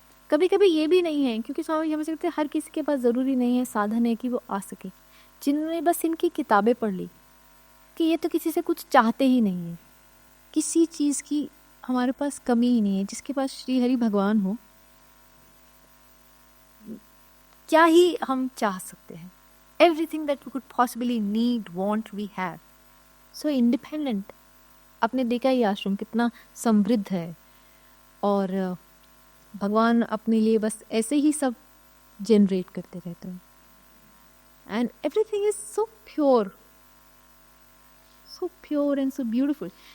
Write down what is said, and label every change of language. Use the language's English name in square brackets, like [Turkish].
[Hindi] कभी कभी ये भी नहीं है, क्योंकि स्वामी हमें कहते हैं हर किसी के पास ज़रूरी नहीं है साधन है कि वो आ सके। जिन्होंने बस इनकी किताबें पढ़ ली कि ये तो किसी से कुछ चाहते ही नहीं है, किसी चीज़ की हमारे पास कमी ही नहीं है। जिसके पास श्री हरि भगवान हो, क्या ही हम चाह सकते हैं. [English] Everything that we could possibly need, want, we have. So independent. [Hindi] आपने देखा ही आश्रम कितना समृद्ध है और भगवान अपने लिए बस ऐसे ही सब जनरेट करते रहते हैं. [English] And everything is so pure and so beautiful.